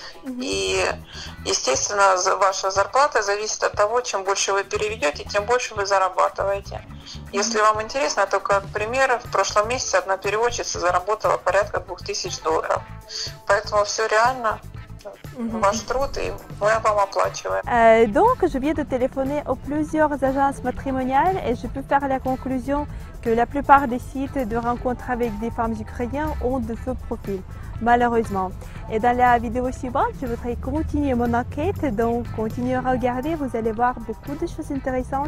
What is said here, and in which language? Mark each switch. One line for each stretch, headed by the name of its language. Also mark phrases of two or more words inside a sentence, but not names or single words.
Russian: И, естественно, ваша зарплата зависит от того, чем больше вы переведете, тем больше вы зарабатываете. Если вам интересно, то как пример, в прошлом месяце одна переводчица заработала порядка $2000. Поэтому все реально. Ваш труд, и мы вам оплачиваем.
French: Donc, je viens de téléphoner aux plusieurs agences matrimoniales et je peux faire la conclusion que la plupart des sites de rencontres avec des femmes ukrainiennes ont de faux profils, malheureusement. Et dans la vidéo suivante, je voudrais continuer mon enquête, donc continuez à regarder, vous allez voir beaucoup de choses intéressantes.